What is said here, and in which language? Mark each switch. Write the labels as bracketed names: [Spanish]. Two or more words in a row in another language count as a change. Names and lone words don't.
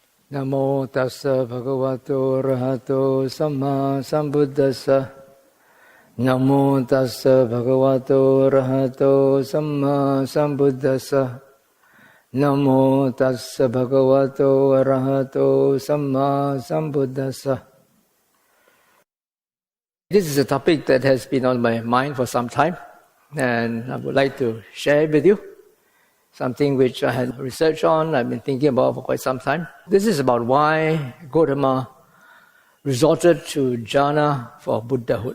[Pali] Namo tassa bhagavato arahato samma sambuddhassa. Namo tassa bhagavato arahato samma sambuddhassa. Namo tassa bhagavato arahato samma sambuddhassa. [English] This is a topic that has been on my mind for some time, and I would like to share it with you. Something which I had researched on, I've been thinking about for quite some time. This is about why Gotama resorted to jhāna for Buddhahood.